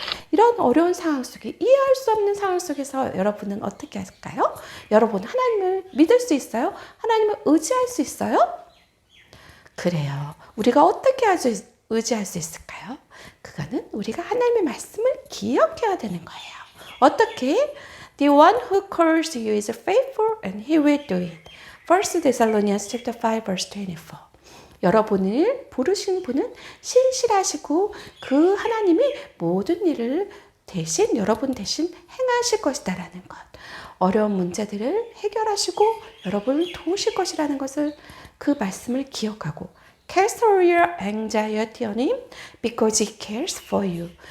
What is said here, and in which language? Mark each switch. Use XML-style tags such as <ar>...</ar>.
<ko>이런 어려운 상황 속에 이해할 수 없는 상황 속에서 여러분은 어떻게 할까요? 여러분 하나님을 믿을 수 있어요? 하나님을 의지할 수 있어요? 그래요. 우리가 어떻게 의지할 수 있을까요? 그거는 우리가 하나님의 말씀을 기억해야 되는 거예요. 어떻게?</ko> <en>The one who calls you is faithful and he will do it. 1 Thessalonians chapter 5 verse 24.</en> <ko>여러분을 부르신 분은 신실하시고 그 하나님이 모든 일을 여러분 대신 행하실 것이다라는 것. 어려운 문제들을 해결하시고 여러분을 도우실 것이라는 것을 그 말씀을 기억하고</ko> <en>Cast all your anxiety on him because he cares for you.</en>